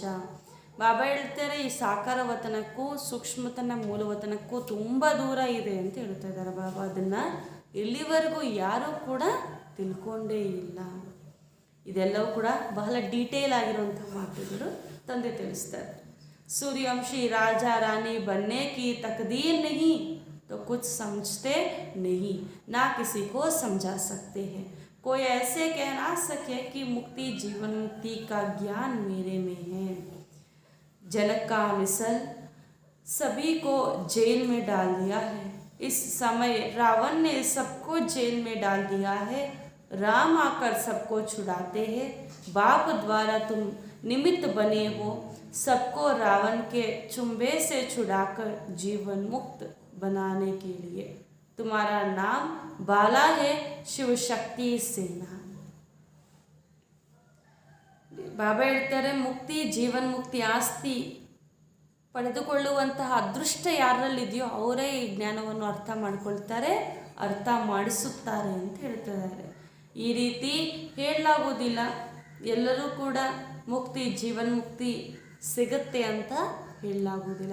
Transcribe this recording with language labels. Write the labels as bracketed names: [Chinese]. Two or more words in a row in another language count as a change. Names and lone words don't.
[Kannada] ಬಾಬಾ ಹೇಳ್ತಾರೆ ಈ ಸಾಕಾರ ವತನಕ್ಕೂ ಸೂಕ್ಷ್ಮತನ ಮೂಲವತನಕ್ಕೂ ತುಂಬ ದೂರ ಇದೆ ಅಂತ ಹೇಳ್ತಾ ಇದ್ದಾರೆ ಬಾಬಾ. ಅದನ್ನು ಇಲ್ಲಿವರೆಗೂ ಯಾರೂ ಕೂಡ ತಿಳ್ಕೊಂಡೇ ಇಲ್ಲ. ಇದೆಲ್ಲವೂ ಕೂಡ ಬಹಳ ಡೀಟೇಲ್ ಆಗಿರುವಂಥ ಮಾತುಗಳು ತಂದೆ ತಿಳಿಸ್ತಾರೆ. [Hindi] सूर्यवंशी राजा रानी बनने की तकदीर नहीं तो कुछ समझते नहीं, ना किसी को समझा सकते हैं. कोई ऐसे कह ना सके कि मुक्ति जीवन मुक्ति का ज्ञान मेरे में है. जनक का मिसल सभी को जेल में डाल दिया है. इस समय रावण ने सबको जेल में डाल दिया है. राम आकर सबको छुड़ाते हैं. बाप द्वारा तुम निमित्त बने हो सबको रावण के चुंबे से छुड़ाकर जीवन मुक्त बनाने के लिए. तुम्हारा नाम बाला है शिव शक्ति सेना. [Kannada] ಬಾಬಾ ಹೇಳ್ತಾರೆ ಮುಕ್ತಿ ಜೀವನ್ ಮುಕ್ತಿ ಆಸ್ತಿ ಪಡೆದುಕೊಳ್ಳುವಂತಹ ಅದೃಷ್ಟ ಯಾರಲ್ಲಿದೆಯೋ ಅವರೇ ಈ ಜ್ಞಾನವನ್ನು ಅರ್ಥ ಮಾಡಿಕೊಳ್ತಾರೆ, ಅರ್ಥ ಮಾಡಿಸುತ್ತಾರೆ ಅಂತ ಹೇಳ್ತಿದ್ದಾರೆ. ಈ ರೀತಿ ಹೇಳಲಾಗುವುದಿಲ್ಲ, ಎಲ್ಲರೂ ಕೂಡ ಮುಕ್ತಿ ಜೀವನ್ ಮುಕ್ತಿ ಸಿಗುತ್ತೆ ಅಂತ ಹೇಳಲಾಗುವುದಿಲ್ಲ.